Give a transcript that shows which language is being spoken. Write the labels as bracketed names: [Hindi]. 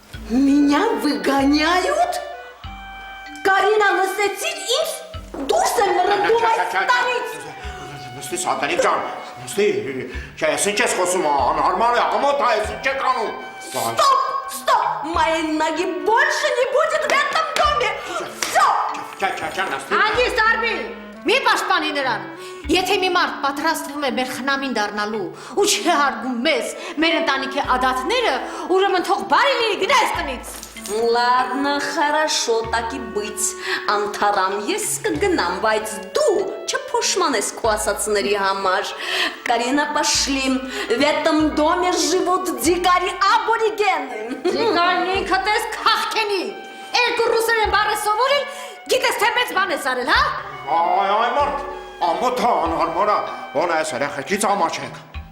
[Russian] Меня выгоняют? [Armenian] Կարինա, լսեցիր ինձ դուրս եմ մռնդում այս տանից։ Նստի Սաթենիկ ջան, նստի, ես ինչ ես խոսում, անհարմար է, ամոթ է, ես ինչ եք անում։ [Russian] Стоп, моей ноги больше не будет в этом доме, всё։ [Armenian] Նստի։ Հանգիստ արմի, մի պաշտպանի նրան, եթե մի մարդ պատրաստվում է մեր խնամին դառնալու ու չհարգում մեզ, մեր ընտանիքի ադատները, ուրեմն թող բարի լինի գնա այս տնից։ [Russian] Ладно, хорошо, так и быть, անթառամ, [Armenian] ես կգնամ, բայց դու չփոշմանես քո ասածների համար։ [Russian] Карина, пошли, в этом доме живут дикари-аборигены։ [Armenian] Դիկարն ինքդ ես քաղքենի, երկու ռուսերեն բառը սովորել, գիտես թե մեծ բան ես արել, հա։ Այ մարդ, ամոթ է, անհարմար է, ոնա ես երեխեքից ամաչենք։